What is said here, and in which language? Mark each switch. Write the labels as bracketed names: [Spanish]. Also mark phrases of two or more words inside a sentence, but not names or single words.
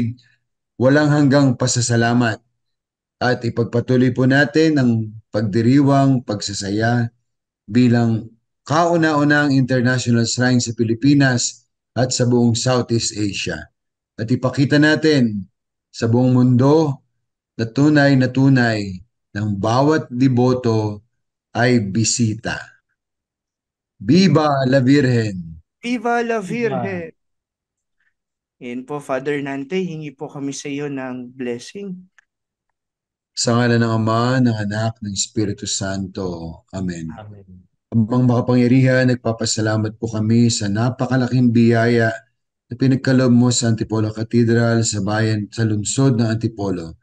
[Filipino] Walang hanggang pasasalamat at ipagpatuloy po natin ang pagdiriwang, pagsasaya bilang kauna-unahang [English] international shrine [Filipino] sa Pilipinas at sa buong Southeast Asia. At ipakita natin sa buong mundo na tunay ng bawat deboto ay bisita. [Spanish] Viva la Virgen! Viva la Viva. Virgen! [Filipino] Yan po, Father Nante, hingi po kami sa iyo ng blessing. Sa ngalan ng Ama, ng Anak, ng Espiritu Santo. Amen. Amen. Amang makapangyarihan, nagpapasalamat po kami sa napakalaking biyaya na pinagkaloob mo sa Antipolo Cathedral sa bayan sa lungsod ng Antipolo.